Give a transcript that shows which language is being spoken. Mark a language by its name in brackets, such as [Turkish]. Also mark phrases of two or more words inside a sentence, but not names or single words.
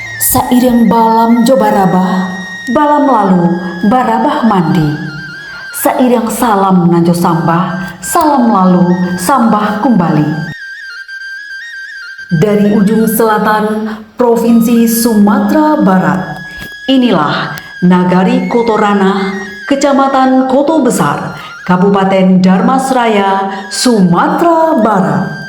[Minangkabau] Sairing balam jo barabah, balam lalu barabah mandi. Sairing salam nanjo sambah, salam lalu sambah kembali. [Indonesian] Dari ujung selatan Provinsi Sumatera Barat, inilah Nagari Kotorana, Kecamatan Koto Besar, Kabupaten Darmasraya, Sumatera Barat.